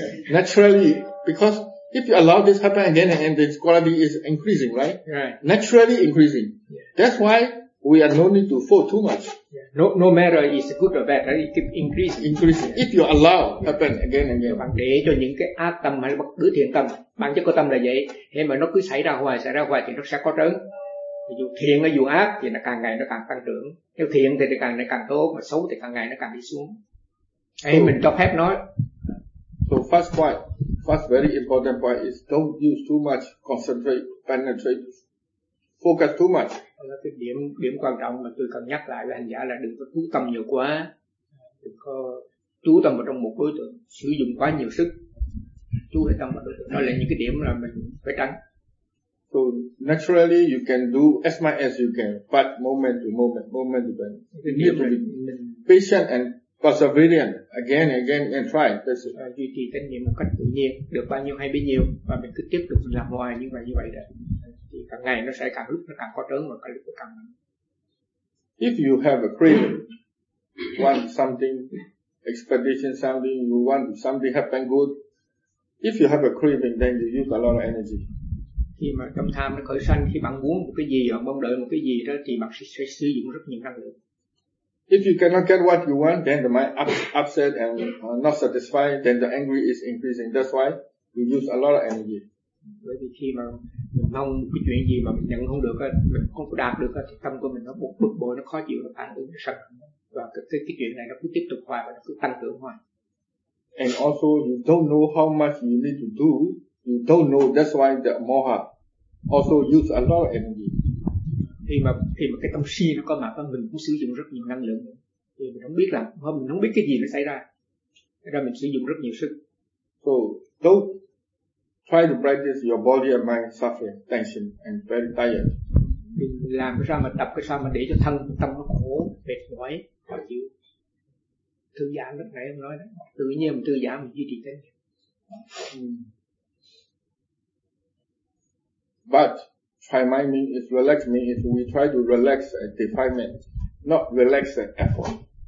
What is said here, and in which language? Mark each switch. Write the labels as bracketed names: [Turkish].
[English] Naturally, because if you allow this happen again and again, the quality is increasing, right? Right. Naturally increasing. Yeah. That's why we are no need to fall too much. Yeah. No matter is good or bad, right? It keep increasing. Yeah. If you allow happen again and again. [Vietnamese] Bạn để cho những cái ác tâm hay bất cứ thiện tâm, bản chất của tâm là vậy. Thế mà nó cứ xảy ra hoài thì nó sẽ có trớn. Dù thiện hay dù ác thì nó càng ngày nó càng tăng trưởng. Nếu thiện thì càng ngày càng tốt, mà xấu thì càng ngày nó càng đi xuống. Hay mình cho phép nói. [English] So first very important point is don't use too much, concentrate, penetrate, focus too much. [Vietnamese] Là cái điểm quan trọng mà tôi cần nhắc lại với hành giả là đừng có chú tâm nhiều quá, đừng có chú tâm vào trong một đối tượng, sử dụng quá nhiều sức, chú hay tâm vào đối tượng. Đó là những cái điểm là mình phải tránh. [English] So naturally you can do as much as you can, but moment to moment. You need to be patient and perseverant again and again and try. That's it. [Vietnamese] Duy trì tránh niệm một cách tự nhiên, được bao nhiêu hay bấy nhiêu, và mình cứ tiếp tục làm hoài như vậy đó. Thì càng ngày nó sẽ càng lúc nó càng có trớn và càng lúc nó càng [English] mạnh. If you have a craving, want something expectation something, you want something happen good. If you have a craving, then you use a lot of energy. [Vietnamese] Khi mà tâm tham nó khởi sanh, khi bạn muốn một cái gì hoặc mong đợi một cái gì đó, thì bạn sẽ sử dụng rất nhiều năng lượng. [English] If you cannot get what you want, then the mind upset and not satisfied, then the anger is increasing. That's why we use a lot of energy. [Vietnamese] Bởi vì khi mà mình mong cái chuyện gì mà mình nhận không được, mình không đạt được, thì tâm của mình nó bực bội, nó khó chịu, nó phản ứng, nó sợ. Và cái chuyện này nó cứ tiếp tục hoài và nó cứ tăng trưởng hoài. [English] And also you don't know how much you need to do. You don't know, that's why the moha also use a lot of energy. [Vietnamese] Khi mà cái tâm si nó có mặt, mình cũng sử dụng rất nhiều năng lượng. Thì mình không biết là, mình không biết cái gì nó xảy ra. Thế ra mình sử dụng rất nhiều sức. [English] So don't try to practice your body and mind suffering, tension and very tired. [Vietnamese] Mình làm sao mà tập cái sao mà để cho thân tâm nó khổ, mệt mỏi, khó chịu. Thư giãn lúc nãy em nói đó. Tự nhiên mình thư giãn mình duy trì tâm. [English] But try mind mean is relax mean is we try to relax a defilement, not relax an effort.